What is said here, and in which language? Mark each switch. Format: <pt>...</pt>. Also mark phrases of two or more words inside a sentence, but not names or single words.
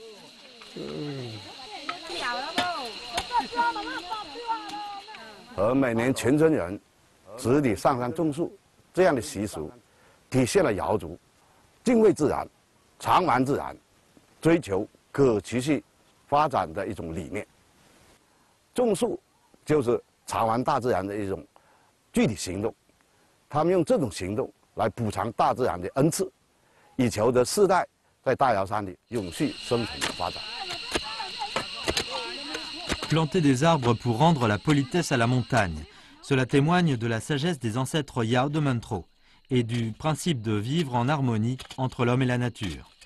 <zh>而每年全村人子女上山种树这样的习俗，体现了瑶族 敬畏自然、偿还自然、追求可持续发展的一种理念。种树就是偿还大自然的一种具体行动。他们用这种行动来补偿大自然的恩赐，以求得世代在大瑶山里永续生存的发展。</zh> <fr>Planter des arbres pour rendre la politesse à la montagne. Cela témoigne de la sagesse des ancêtres Yao de Muntro et du principe de vivre en harmonie entre l'homme et la nature.</fr>